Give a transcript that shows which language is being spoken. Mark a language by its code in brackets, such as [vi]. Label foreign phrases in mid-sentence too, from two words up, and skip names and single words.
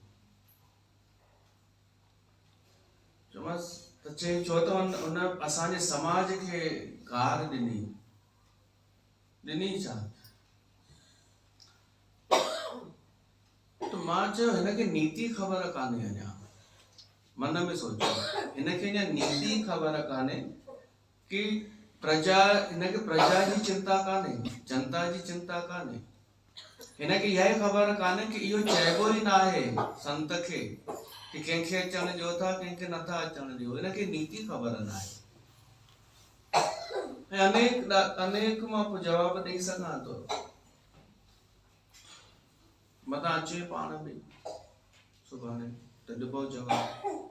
[sd] चयोमांसि त चई छो त हुन असांजे समाज खे गार ॾिनी छा? त मां चयो हिनखे नीति ख़बर कान्हे। अञा मन में सोचो, हिनखे अञा नीति ख़बर कान्हे कि हिनखे प्रजा जी चिंता कान्हे, जनता जी चिंता कान्हे। हिनखे इहा ई ख़बर कान्हे कि इहो चइबो ई न आहे संत खे कि कंहिंखे अचण ॾियो था, कंहिंखे नथा अचण ॾियो। हिनखे नीति ख़बर न आहे। ऐं अनेक मां जवाब ॾेई सघां थो, मथां अचे पाण बि सुभाणे त ॾिबो जवाब।